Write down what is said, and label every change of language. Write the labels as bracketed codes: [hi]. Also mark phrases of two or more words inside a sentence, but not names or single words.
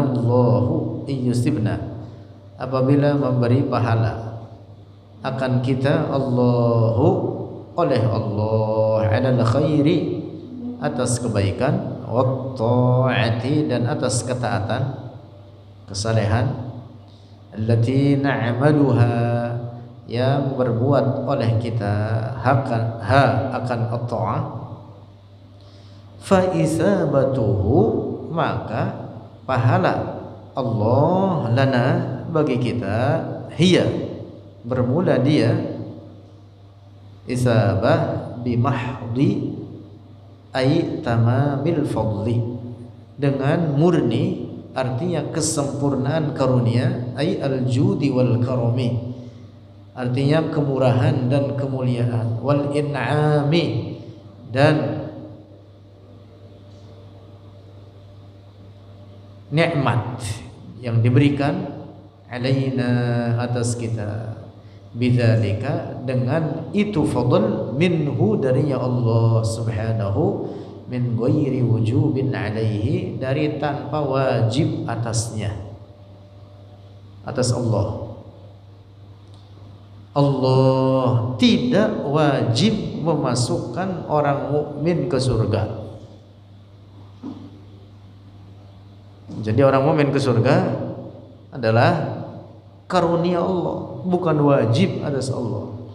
[ar] الله يثيبنا, [id] apabila memberi pahala akan kita, Allahu, oleh Allah, [ar] على الخير, [id] atas kebaikan, [ar] والطاعة, [id] dan atas ketaatan, kesalehan, [ar] التي نعملها, [id] yang berbuat oleh kita akan at-ta'ah, [ar] فإثابته, [id] maka pahala Allah lana, bagi kita, hiya, bermula dia, [ar] إثابة بمحض أي تمام الفضل, [id] dengan murni, artinya kesempurnaan karunia, [ar] أي الجود والكرم, [id] artinya kemurahan dan kemuliaan, [ar] والإنعام, dan [id] nikmat yang diberikan, alaina, atas kita, bidzalika, dengan itu, [ar] فضل منه, [id] darinya [ar] الله سبحانه, من غير وجوب عليه, [id] dari tanpa wajib atasnya, atas Allah. Allah tidak wajib memasukkan orang mukmin ke surga. Jadi orang mukmin ke surga adalah karunia Allah, bukan wajib atas Allah.